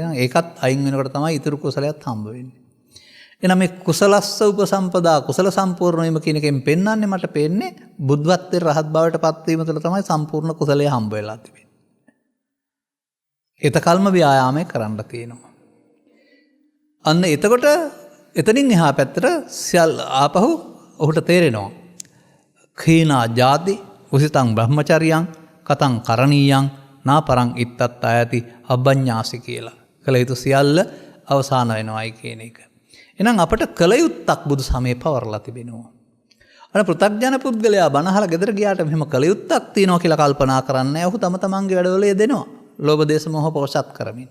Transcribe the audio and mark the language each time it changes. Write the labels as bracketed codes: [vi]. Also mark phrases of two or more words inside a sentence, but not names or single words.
[si] ඒකත් අයින් වෙනකොට තමයි ඊතුරු කුසලයක් හම්බ වෙන්නේ. එහෙනම් මේ [pi] කුසලස්ස උපසම්පදා [si] කුසල සම්පූර්ණ වීම කියන එකෙන් පෙන්වන්නේ මට පේන්නේ බුද්ධත්වයේ රහත් බවට පත්වීම තුළ තමයි සම්පූර්ණ කුසලය හම්බ වෙලා තිබෙන්නේ. එතකල්ම ව්‍යායාමය කරන්න තියෙනවා. අන්න එතකොට එතනින් එහා පැත්තට සියල් ආපහු ඔහුට තේරෙනවා. [pi] khīnā jāති උසිතං බ්‍රහ්මචර්යං කතං කරණීයං නාපරං ඉත්තත් ආයති අබ්බඤ්ඤාසි කියලා. [si] කළ යුතු සියල්ල අවසාන වෙනවායි කියන එක. එහෙනම් අපට කළ යුත්තක් බුදු සමයේ පවරලා තිබෙනවා. අර පෘථග්ජන පුද්ගලයා බණහලා ගෙදර ගියාට මෙහෙම කළ යුත්තක් තියෙනවා කියලා කල්පනා කරන්නේ නැහැ. ඔහු තම තමන්ගේ වැඩවල යෙදෙනවා. ලෝභ දේශ මොහ පෝෂත් කරමින්.